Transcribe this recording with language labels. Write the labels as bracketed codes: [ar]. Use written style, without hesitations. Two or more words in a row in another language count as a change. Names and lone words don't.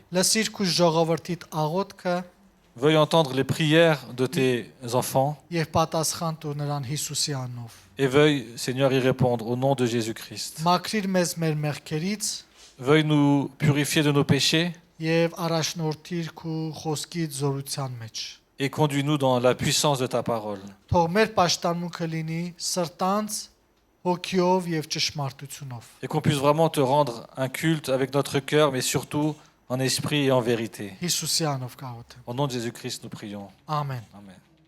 [hy] Լսիր քու ժողովրդիդ աղոթքը [fr] Veuille entendre les prières de tes enfants [hy] եւ պատասխան տուր նրան Հիսուսի անունով։ [fr] et veuille, Seigneur, y répondre au nom de Jésus-Christ. [hy] Մաքրիր մեզ մեր մեղքերից [fr] Veuille nous purifier de nos péchés [hy] եւ առաջնորդիր քու խոսքիդ զորության մեջ։ [fr] et conduis-nous dans la puissance de ta parole. [hy] Թող մեր պաշտամունքը լինի սրտանց, հոգիով եւ ճշմարտությունով։ [fr] Et qu'on puisse vraiment te rendre un culte avec notre cœur, mais surtout en esprit et en vérité. [hy] Հիսուսի անունով կաղոթեմ։ [fr] Au nom de Jésus-Christ, nous prions. [hy] Ամեն։ [fr] Amen.